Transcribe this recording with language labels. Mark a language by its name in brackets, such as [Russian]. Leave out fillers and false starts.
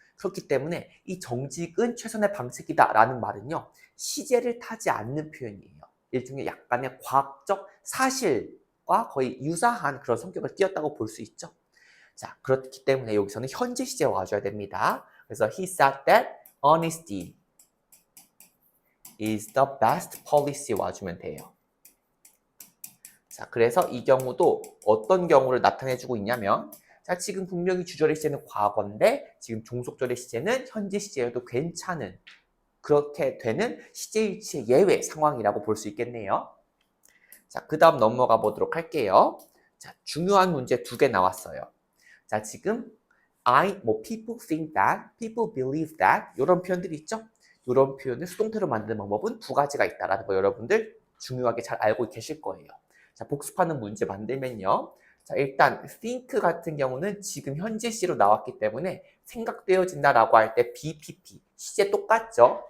[Korean] 그렇기 때문에 이 정직은 최선의 방책이다 라는 말은요, 시제를 타지 않는 표현이에요. 일종의 약간의 과학적 사실과 거의 유사한 그런 성격을 띄었다고 볼 수 있죠. 자, 그렇기 때문에 여기서는 현재 시제 와줘야 됩니다. 그래서 [English] he said that honesty is the best policy [Korean] 와주면 돼요. 자, 그래서 이 경우도 어떤 경우를 나타내주고 있냐면, 자, 지금 분명히 주절의 시제는 과거인데 지금 종속절의 시제는 현재 시제여도 괜찮은 그렇게 되는 시제일치의 예외 상황이라고 볼 수 있겠네요. 자, 그 다음 넘어가 보도록 할게요. 자, 중요한 문제 2개 나왔어요. 자, 지금 [English] people think that, people believe that [Korean] 이런 표현들이 있죠? 이런 표현을 수동태로 만드는 방법은 2가지가 있다라는 거 여러분들 중요하게 잘 알고 계실 거예요. 자, 복습하는 문제 만들면요. 자, 일단 think 같은 경우는 지금 현재 시로 나왔기 때문에 생각되어진다라고 할 때 BPP, 시제 똑같죠?